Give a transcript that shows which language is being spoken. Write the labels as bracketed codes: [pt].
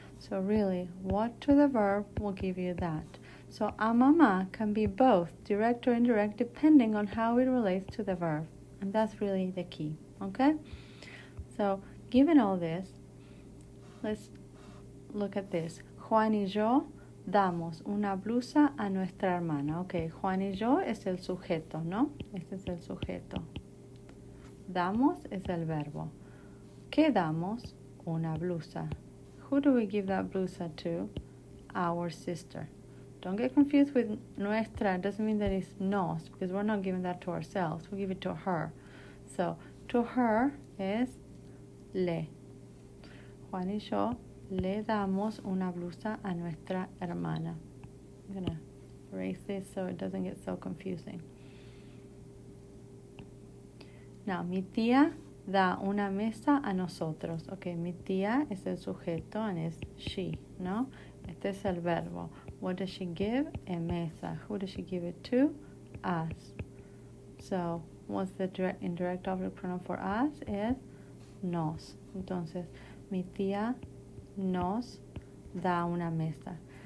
[en] So really, what to the verb will give you that. So a mamá can be both direct or indirect depending on how it relates to the verb. And that's really the key. Okay? So, given all this, let's look at this. [es] Juan y yo damos una blusa a nuestra hermana. Ok, Juan y yo es el sujeto, ¿no? Este es el sujeto. Damos es el verbo. ¿Qué damos? Una blusa. [en] Who do we give that blusa to? Our sister. Don't get confused with nuestra. It doesn't mean that it's nos, because we're not giving that to ourselves. We give it to her. So, to her [es] es le. Juan y yo le damos una blusa a nuestra hermana. [en] I'm going to erase this so it doesn't get so confusing. Now, [es] mi tía da una mesa a nosotros. Okay, mi tía es el sujeto [en] and it's she, [es] ¿no? Este es el verbo. [en] What does she give? A mesa. Who does she give it to? Us. So, what's the indirect object pronoun for us? [es] Es nos. Entonces, mi tía nos da una mesa.